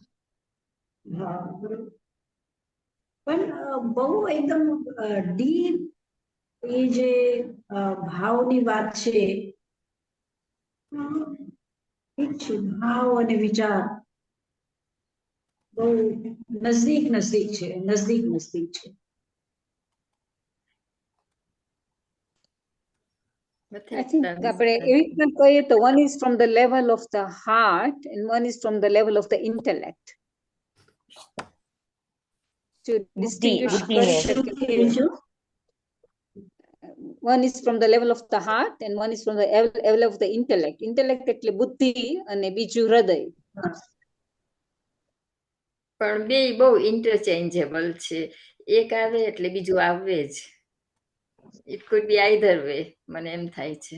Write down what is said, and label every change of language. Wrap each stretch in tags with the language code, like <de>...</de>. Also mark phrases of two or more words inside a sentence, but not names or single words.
<gu>પણ બહુ એકદમ ડીપ એ જે ભાવની વાત છે, ઠીક છે, ભાવ અને વિચાર બહુ નજદીક છે.</gu> <en>I think</en> <gu>આપણે એવી રીતના કહીએ તો</gu> <en>one is from the level of the heart and one is from the level of the intellect. To distinguish</en> <gu>કરી શકે</gu> <en>one is from the level of the heart and one is from the level of the intellect.</en> <gu>ઇન્ટેલેક્ટ એટલે બુદ્ધિ અને બીજું હૃદય. પણ બે બહુ ઇન્ટરચેન્જેબલ છે. એક આવે એટલે બીજું આવે જ.</gu> <en>it could be either way,</en> <gu>મને એમ થાય છે.</gu>